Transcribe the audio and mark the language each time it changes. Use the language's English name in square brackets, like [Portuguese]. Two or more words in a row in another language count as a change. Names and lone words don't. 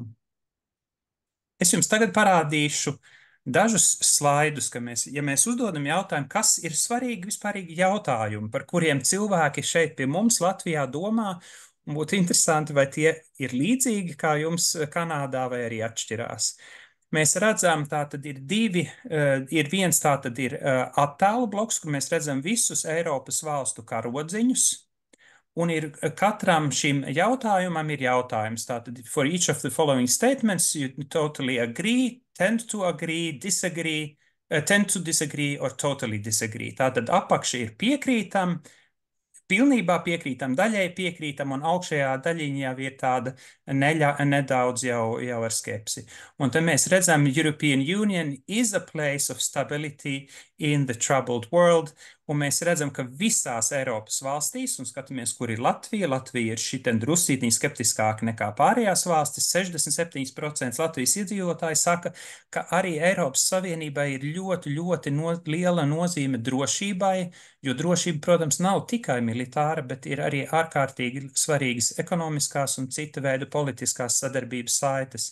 [Latvian] Es jums tagad parādīšu dažus slaidus, ja mēs uzdodam jautājumu, kas ir svarīgi vispārīgi jautājumi, par kuriem cilvēki šeit pie mums Latvijā domā, un būtu interesanti, vai tie ir līdzīgi kā jums Kanādā vai arī atšķirās. Mēs redzam, tātad ir viens tātad ir attēlu bloks, kur mēs redzam visus Eiropas valstu karodziņus, un ir katram šim jautājumam ir jautājums. Tātad, [English] for each of the following statements, you totally agree, tend to agree, disagree, tend to disagree or totally disagree. [Latvian] Tātad apakša ir piekrītam, pilnībā piekrītam, daļai piekrītam, un augšējā daļiņa jau ir tāda nedaudz jau ar skepsi. Un te mēs redzam, [English] European Union is a place of stability in the troubled world, [Latvian] un mēs redzam, ka visās Eiropas valstīs, un skatāmies, kur ir Latvija, Latvija ir šitien drusītiņi skeptiskāka nekā pārējās valstis, 67% Latvijas iedzīvotāji saka, ka arī Eiropas Savienībai ir ļoti, ļoti liela nozīme drošībai, jo drošība, protams, nav tikai militāra, bet ir arī ārkārtīgi svarīgas ekonomiskās un cita veida politiskās sadarbības saites.